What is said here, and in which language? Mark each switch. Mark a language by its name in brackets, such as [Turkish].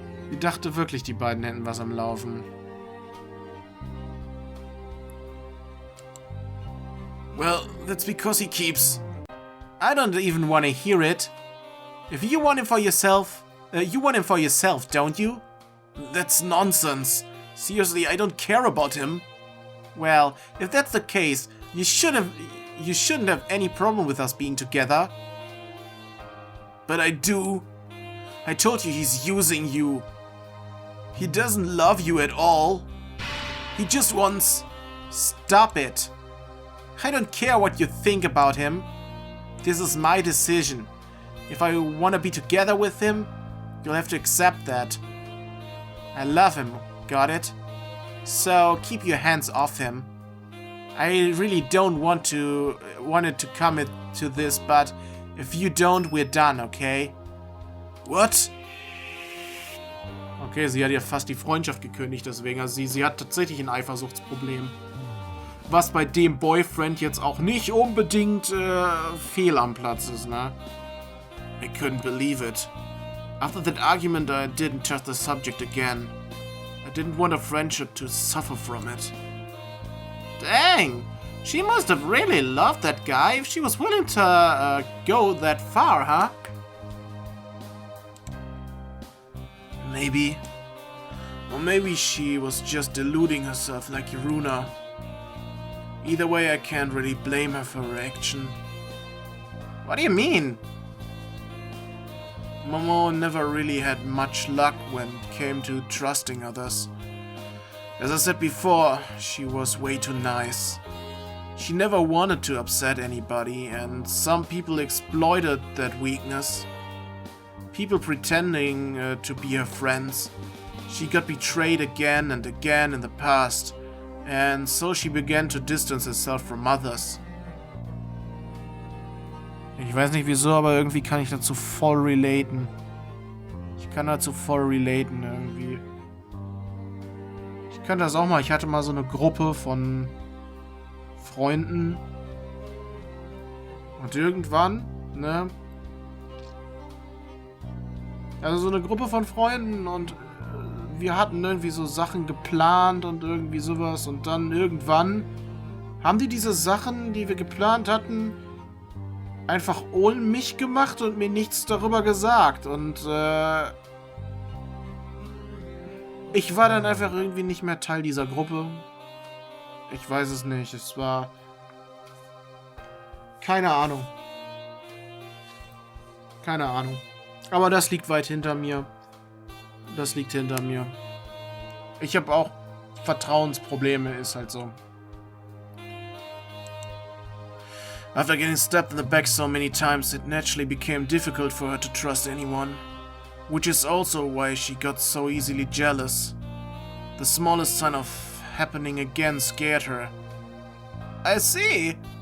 [German] Sie dachte wirklich, die beiden hätten was am Laufen. [English] Well, that's because he keeps... I don't even want to hear it. If you want him for yourself, you want him for yourself, don't you? That's nonsense. Seriously, I don't care about him. Well, if that's the case, you shouldn't have any problem with us being together. But I do. I told you he's using you. He doesn't love you at all. He just wants... Stop it. I don't care what you think about him. This is my decision. If I want to be together with him, you'll have to accept that. I love him, got it? So keep your hands off him. I really don't want it to come to this, but if you don't, we're done, okay? What? [German] Okay, sie hat ja fast die Freundschaft gekündigt, deswegen. Also sie hat tatsächlich ein Eifersuchtsproblem. Was bei dem Boyfriend jetzt auch nicht unbedingt fehl am Platz ist, ne? [English] I couldn't believe it. After that argument, I didn't touch the subject again. I didn't want a friendship to suffer from it. Dang! She must have really loved that guy if she was willing to go that far, huh? Maybe. Or maybe she was just deluding herself like Iruna. Either way, I can't really blame her for her action. What do you mean? Momo never really had much luck when it came to trusting others. As I said before, she was way too nice. She never wanted to upset anybody, and some people exploited that weakness. People pretending to be her friends. She got betrayed again and again in the past, and so she began to distance herself from others. [German] Ich weiß nicht wieso, aber irgendwie kann ich dazu voll relaten. Ich kann dazu voll relaten irgendwie. Ich könnte das auch mal. Ich hatte mal so eine Gruppe von Freunden. Und irgendwann, ne? Also so eine Gruppe von Freunden und wir hatten irgendwie so Sachen geplant und irgendwie sowas. Und dann irgendwann haben die diese Sachen, die wir geplant hatten, einfach ohne mich gemacht und mir nichts darüber gesagt. Und ich war dann einfach irgendwie nicht mehr Teil dieser Gruppe. Ich weiß es nicht. Es war... Keine Ahnung. Keine Ahnung. Aber das liegt weit hinter mir. Das liegt hinter mir. Ich habe auch Vertrauensprobleme, ist halt so. [English] After getting stabbed in the back so many times, it naturally became difficult for her to trust anyone. Which is also why she got so easily jealous. The smallest sign of happening again scared her. I see.